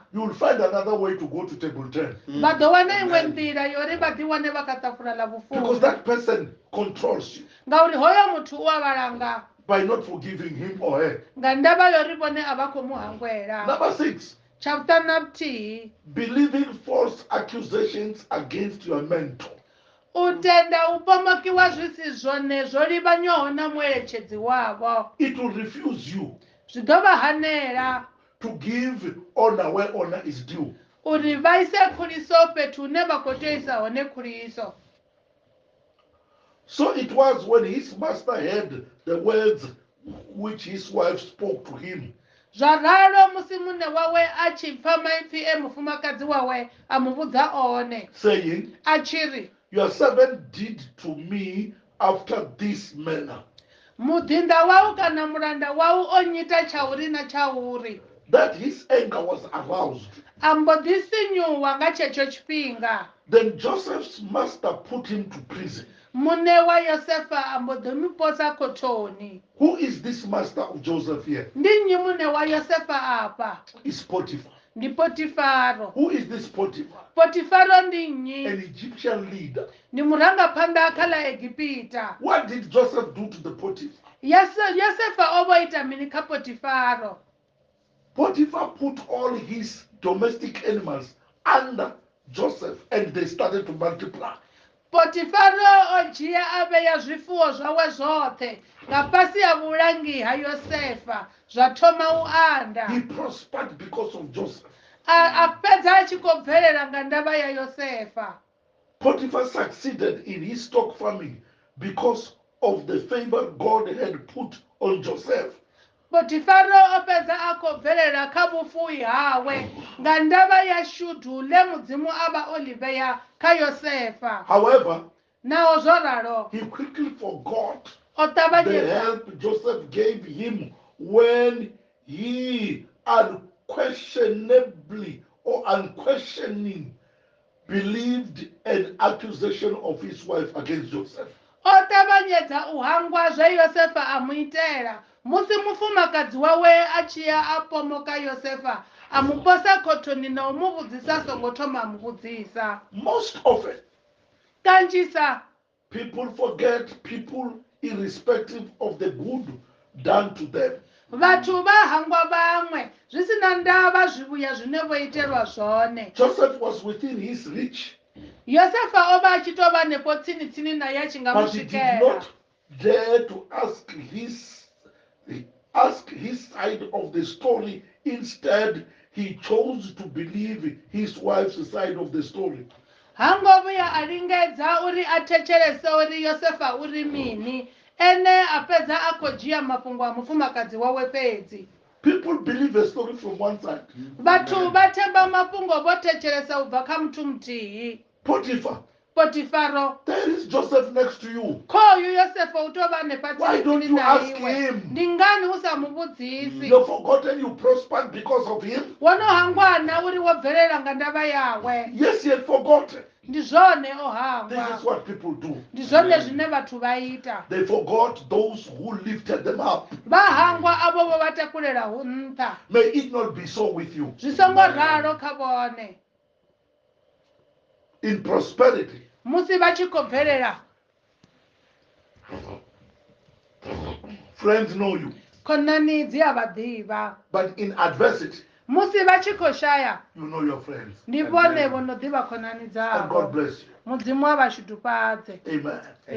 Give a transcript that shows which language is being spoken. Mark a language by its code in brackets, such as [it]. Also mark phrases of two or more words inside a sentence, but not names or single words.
[en] you will find another way to go to table 10. [ve] vha ḓo wana iṅwe nḓila yori vha ḓi wane vha kha ṱafula ḽa [en] Because [ve] vhufumi, [en] that person controls you [ve] ngauri hoyo muthu u a vhalanga [en] by not forgiving him or her. [ve] nga ndavha yori vhone a vha khou mu hangwela. [en] Number 6, [ve] Tsha vhuṱanu na vhuthihi, [en] believing false accusations against your mentor. [ve] u tenda u pomokiwa zwi si zwone zwo livhanywaho na mueletshedzi wavho. [en] It will refuse you [ve] Zwi ḓo vha hanela [en] to give honor where honor is due. [ve] uri vha ise khuliso fhethu hune vha khou tea u isa hone khuliso. [en] So it was when his master heard the words which his wife spoke to him, [ve] Zwa ralo musi mune wawe a tshi pfa maipfi mufumakadzi wawe a mu vhudza one, [en] saying, [ve] a tshi ri, [en] your servant did to me after this manner. [ve] mudinda wau kana mulanda wau o nyita tsha uri na tsha uri. [en] That his anger was aroused. [ve] A mbo ḓi sinyuwa nga tshetsho tshifhinga. [en] Then Joseph's master put him to prison. [ve] Mune wa Yosefa a mbo ḓi mu posa khothoni. [en] Who is this master of Joseph here? [ve] Ndi nnyi mune wa Yosefa afha? [en] It's Potiphar. [ve] Ndi Potifaro. [en] Who is this Potiphar? [ve] Potifaro ndi nnyi? [en] An Egyptian leader. [ve] Ndi murangaphanḓa kha ḽa Egipita. [en] What did Joseph do to the Potiphar? [ve] Yosefa o vho ita mini kha Potifaro? [en] Potiphar put all his domestic animals under Joseph and they started to multiply. [ve] Potifaro o dzhia a vhea zwifuwo zwawe zwoṱhe nga fhasi ha vhulangi ha Yosefa zwa thoma u anda. [en] He prospered because of Joseph. [ve] A fhedza a tshi khou bvelela nga ndavha ya Yosefa. [en] Potiphar succeeded in his stock farming because of the favor God had put on Joseph. [ve] Potifaro o fhedza a khou bvelela kha vhufuwi hawe nga ndavha ya shudu ḽe mudzimu a vha o ḽi vhea kha Yosefa. [en] However, [ve] nawo zwo ralo [en] He quickly forgot [ve] o [en] the [ve] ṱavhanyedza [en] help Joseph gave him when he unquestionably or unquestioning believed an accusation of his wife against Joseph. [ve] o ṱavhanyedza u hangwa zwe yosefa a mu itela musi mufumakadzi wawe a tshi ya a pomoka yosefa a mu posa khothoni na u mu vhudzisa songo thoma a mu vhudzisa [en] Most often, [ve] kanzhisa [en] people forget people irrespective of the good done to them. [ve] vhathu vha hangwa vhaṅwe zwi si na ndavha zwivhuya zwine vho itelwa zwone [en] Joseph was within his reach, [ve] yosefa o vha a tshi tou vha nepo tsini naye a tshi nga mu [en] but he did [ve] swikela [en] not dare to ask his side of the story. Instead, he chose to believe his wife's side of the story. [ve] ha ngo vhuya a lingedza uri a thetshelese uri yosefa uri mini ene a fhedza a khou dzhia mafhungo a mufumakadzi wawe fhedzi [en] People believe a story from one side. [ve] vhathu vha themba mafhungo vho thetshelesa u bva kha muthu muthihi [en] Potiphar, [ve] potifaro [en] there is Joseph next to you. [ve] khoyu yosefa u tou vha hanefha [en] Why don't [ve] tsini [en] you [ve] na [en] ask [ve] iwe [en] him? [ve] ndi ngani u sa mu vhudzisi [en] You've forgotten you prospered because of him? [ve] wo no hangwana uri wo bvelela nga ndavha yawe [en] Yes, he had forgotten. [ve] ndi zwone o [en] This [ve] hangwa [en] is what people do. [ve] ndi zwone zwine vhathu vha ita [en] They forgot those who lifted them up. [ve] vha hangwa avo vho vha takulelaho nṱha [en] May it not be so with you. [ve] zwi songo ralo kha vhone [en] In prosperity, [ve] musi vha tshi khou bvelela [en] friends know you. [ve] khonani dzi a vha ḓivha [en] But in adversity, [ve] musi vha tshi khou shaya [en] you know your friends. [ve] ndi vhone vho no ḓivha khonani [en] And God [ve] dzavho [en] bless you. [ve] mudzimu wa vha shudufhadze [en] Amen.